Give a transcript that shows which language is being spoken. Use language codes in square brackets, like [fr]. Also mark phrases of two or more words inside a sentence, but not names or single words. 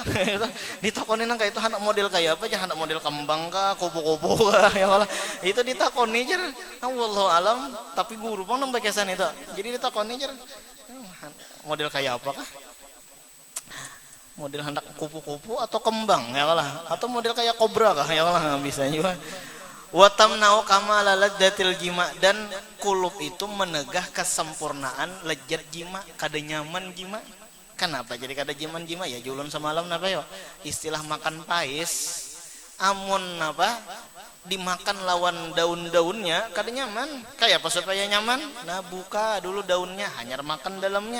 [bjn] Ditakoni nang kayak itu hendak model kayak apa, jar hendak model kembang kah, kupu-kupu kah ya Allah. Itu ditakoni jar wallahu alam, tapi guru pun nang bakesan itu. Jadi ditakoni jar model kayak apa kah? Model hendak kupu-kupu atau kembang ya Allah, atau model kayak kobra kah ya Allah, bisa juga. [ar] وتمنع كمال لذة الجماع, [bjn] dan kulub itu menegah kesempurnaan lezat jima, kada nyaman jima. Kenapa jadi kada nyaman jima? Ya julun semalam napa yo? Istilah makan pais. Amun apa? Dimakan lawan daun-daunnya kada nyaman. Kayak apa supaya nyaman? Nah, buka dulu daunnya, hanyar makan dalamnya.